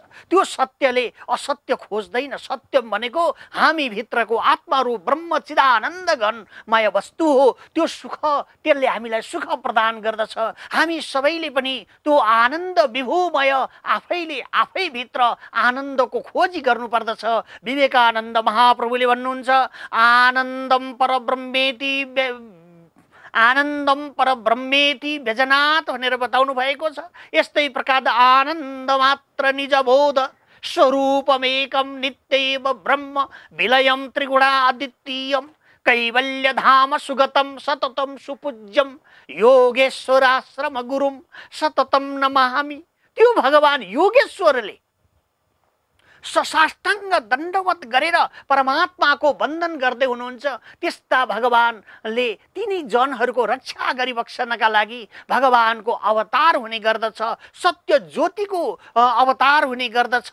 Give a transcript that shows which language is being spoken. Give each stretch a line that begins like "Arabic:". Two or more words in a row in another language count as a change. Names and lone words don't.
Nepali: त्यो सत्यले असत्य खोज्दैन। सत्य भनेको हामी भित्रको आत्मारूप ब्रह्म चिदानन्द घनमय वस्तु हो। त्यो सुख, त्यसले हामीलाई सुख प्रदान गर्दछ। हामी सबैले पनि त्यो आनन्द विभुमय आफैले आफै भित्र आनन्दको खोजी गर्नुपर्दछ। विवेकानन्द महाप्रभुले भन्नुहुन्छ
Sanskrit: आनन्दम परब्रह्मेति, आनन्दम परब्रह्मेति व्यजनात्
Nepali: भनेर बताउनु भएको छ। यस्तै प्रकार
Sanskrit: आनन्द मात्र निजबोध स्वरूपमेकम नित्यैव ब्रह्म विलयम त्रिगुणादित्यम कैवल्यधाम सुगतम सततम सुपूज्यम योगेश्वराश्रम गुरुम सततम नमामि।
Nepali: त्यो भगवान योगेश्वरले ससाष्टाङ्ग दण्डवत गरेर परमात्माको वन्दन गर्दै हुनुहुन्छ। त्यस्ता भगवानले तिनी जनहरूको रक्षा गरिबक्सनका लागि भगवानको अवतार हुने गर्दछ, सत्य ज्योतिको अवतार हुने गर्दछ।